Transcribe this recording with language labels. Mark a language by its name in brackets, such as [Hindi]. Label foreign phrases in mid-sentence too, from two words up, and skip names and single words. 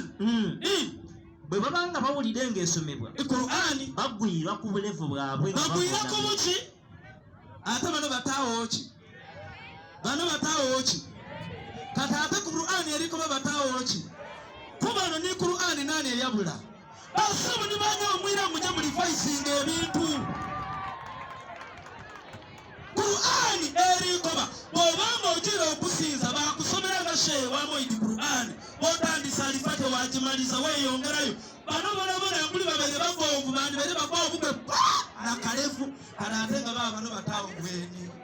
[Ganda] bwe babanga bawulire ng'esomebwa Qur'ani baggwira ku bulevu bwabwe bagwira ku buki ate bano bataawo ki kati ate ku Qur'ani erikoba bataawo ki kubano ni Qur'ani nani eyabula basabu ni banya omwira mujja muli voicinga ebintu Qur'ani erikoba bw'obanga ogira okusinza bakusomera nga shehe wamoidi Qur'ani bw'otandisa alifate wagimaliza weeyongerayo bano bonabona nguli babere bavoovu bandi bere bavoovu bwe nakalevu kale ate nga baba bano bataawo bweni